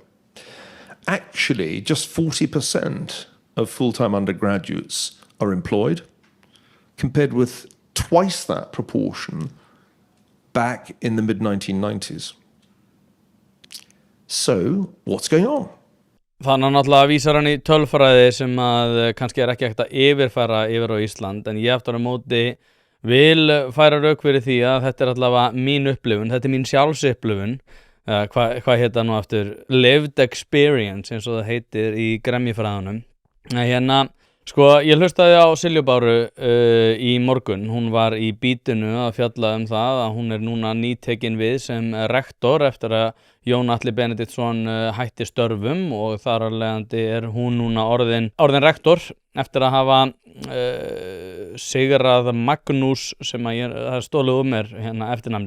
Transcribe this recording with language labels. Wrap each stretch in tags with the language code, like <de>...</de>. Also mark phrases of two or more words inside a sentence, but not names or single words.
<en>Actually, just 40% of full-time undergraduates are employed, compared with twice that proportion back in the mid-1990s. So, what's going on?</en> <is>Þannig náttúrulega vísar hann í tölfræði sem að kannski ekki hægt að yfirfæra yfir á Ísland, en ég aftur á móti vil færa rauk fyrir því að þetta allavega mín upplifun, þetta mín sjálfsupplifun, hvað heita nú aftur,</is> <en>lived experience</en> <is>eins og það heitir í gremjufræðunum. Hérna, sko, ég hlustaði á Silju Báru í morgun, hún var í Bítinu að fjalla það að hún núna nýtekin við sem rektor eftir að Jón Atli Benediktsson hætti störfum og þar af leiðandi hún núna orðin rektor eftir að hafa sigrað Magnús sem að það stólið mér hérna eftirnafnið.</is>